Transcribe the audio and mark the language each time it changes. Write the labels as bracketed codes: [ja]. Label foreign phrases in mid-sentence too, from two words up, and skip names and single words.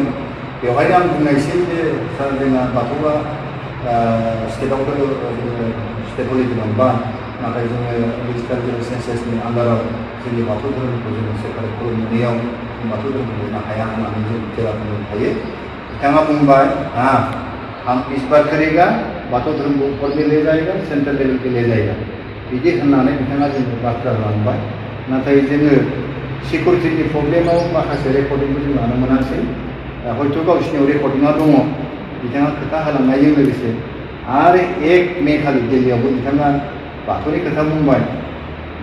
[brx] बेवहायनो आं बुंनायसै जे सार जोंना बाथौआ स्टेटआवथ' जोङो [en] state holiday [brx] नंबा, नाथाय जोङो [en] registrar general [brx] सेन्सासनि आन्दाराव जोंनि बाथौ धोरोमखौ जोङो सोरखारि खुलुमनायाव बाथौ धोरोमखौ होनो हाया होननानै जों जेला बुंनो हायो। बिथाङा बुंबाय [hi] हम इस बार करेगा बाथौ धर्म को ऊपर में ले जाएगा, [en] central level [hi] पे ले जाएगा [brx] बिदि होननानै बिथाङा जोंखौ बाथ्रा लांबाय। नाथाय जोङो सिकिउरिटिनि प्रब्लेमाव माखासे रेकर्डिंखौ जों लानो मोनासै। हयथ' गावसिनियाव रेकर्डिंआ दङ। बिथाङा खोथा होलांनायजों लोगोसे आरो 1 मे खालि दिल्लीयावबो बिथाङा बाथौनि खोथा बुंबाय।